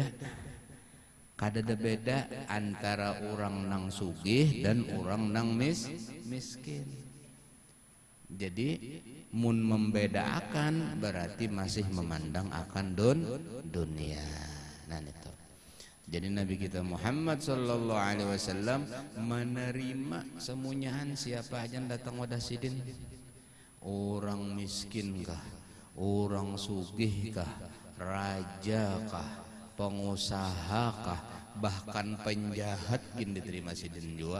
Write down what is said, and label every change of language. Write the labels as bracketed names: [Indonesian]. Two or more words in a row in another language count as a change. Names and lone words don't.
[Banjar] Kada ada beda antara orang nang sugih dan orang nang miskin. Jadi mun membedakan berarti masih memandang akan dunia. Nah itu. Jadi Nabi kita Muhammad [Arabic] صلى الله عليه وسلم [Banjar] menerima semuanyaan siapa aja yang datang wadah Sidin. Orang miskin kah, orang sugih kah, raja kah, pengusaha kah, bahkan penjahat gin diterima Sidin juga.